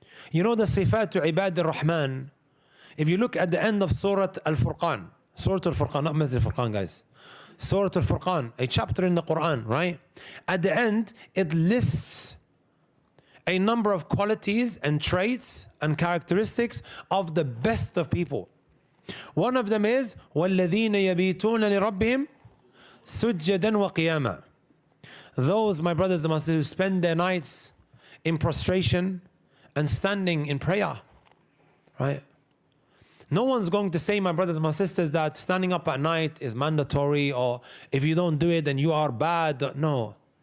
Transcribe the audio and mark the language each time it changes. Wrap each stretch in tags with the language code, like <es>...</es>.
<en>You know the sifat to Ibadur Rahman, if you look at the end of Surah Al-Furqan, not Masjid Al-Furqan, guys. Surah Al-Furqan, a chapter in the Quran, right? At the end, it lists a number of qualities and traits and characteristics of the best of people. One of them is</en> <ar>وَالَّذِينَ يَبِيتُونَ لِرَبِّهِمْ سُجَّدًا وَقِيَامًا.</ar> <en>Those, my brothers and my sisters, who spend their nights in prostration and standing in prayer, right? No one's going to say, my brothers and my sisters, that standing up at night is mandatory, or if you don't do it then you are bad. No.</en>